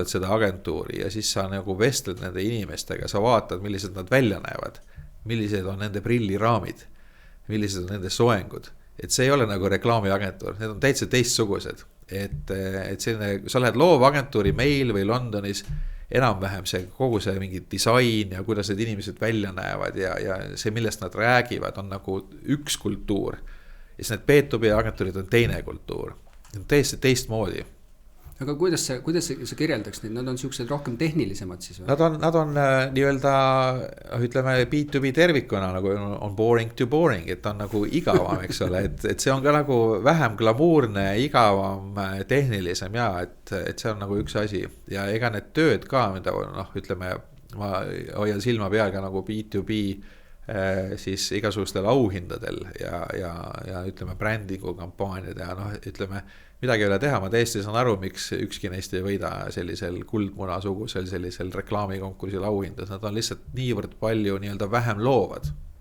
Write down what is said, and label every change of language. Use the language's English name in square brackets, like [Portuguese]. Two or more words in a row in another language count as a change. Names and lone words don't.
[Estonian] seda agentuuri ja siis sa nagu vestled nende inimestega, sa vaatad, millised nad välja näevad, millised on nende prilliraamid, millised on nende soengud, et see ei ole nagu reklaamiagentuur, need on täitsa teistsugused, et selline, sa lähed loovagentuuri meil või Londonis, enam-vähem see kogu see mingi disain ja kuidas need inimesed välja näevad ja see, millest nad räägivad, on nagu üks kultuur ja siis need B2B agentuurid on teine kultuur, täiesti teistmoodi. Aga kuidas sa kirjeldaks neid, nad on siuksed rohkem tehnilisemad siis või? Nad on nii-öelda, ütleme B2B tervikuna nagu on [English] boring to boring, [Estonian] et on nagu igavam, eks ole, et see on ka nagu vähem glamuurne, igavam, tehnilisem ja et see on nagu üks asi ja ega need tööd ka, mida ütleme, ma hoian silma peal ka nagu B2B siis igasugustel auhindadel ja ütleme brändingu kampaaniad ja ütleme, midagi ei ole teha, ma täiesti saan aru, miks ükski neist ei võida sellisel kuldmunasugusel sellisel reklaamikonkursil auhindas, nad on lihtsalt niivõrd palju nii-öelda vähem loovad.